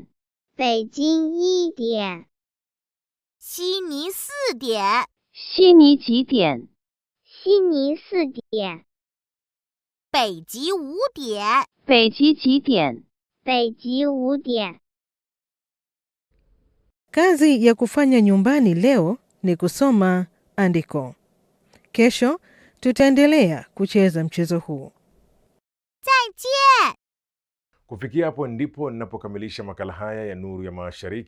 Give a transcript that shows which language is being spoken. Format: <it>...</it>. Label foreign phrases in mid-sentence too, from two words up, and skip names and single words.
<zh>北京1点。悉尼4点。悉尼几点？悉尼4点。北极5点。北极几点？北极5点。</zh> <sw>Kazi ya kufanya nyumbani leo ni kusoma andiko. Kesho tutaendelea kucheza mchezo huu.</sw> <zh>再见。</zh> <sw>Kufikia hapo ndipo ninapokamilisha makala haya ya Nuru ya Mashariki.</sw>